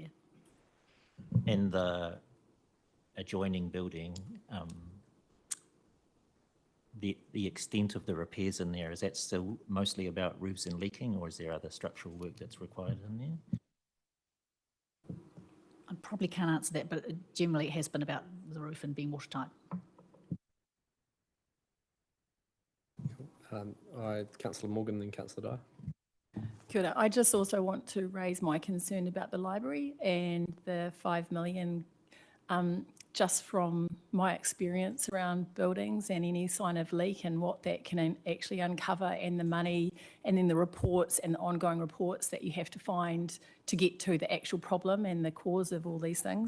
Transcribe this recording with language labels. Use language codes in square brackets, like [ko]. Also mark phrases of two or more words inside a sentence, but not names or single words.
[en] And the adjoining building, the extent of the repairs in there, is that still mostly about roofs and leaking, or is there other structural work that's required in there? I probably can't answer that, but generally it has been about the roof and being watertight. Councillor Morgan, then Councillor Dyer. [mi] Kia ora. [en] I just also want to raise my concern about the library and the 5 million, just from my experience around buildings and any sign of leak and what that can actually uncover, and the money and then the reports and the ongoing reports that you have to find to get to the actual problem and the cause of all these things.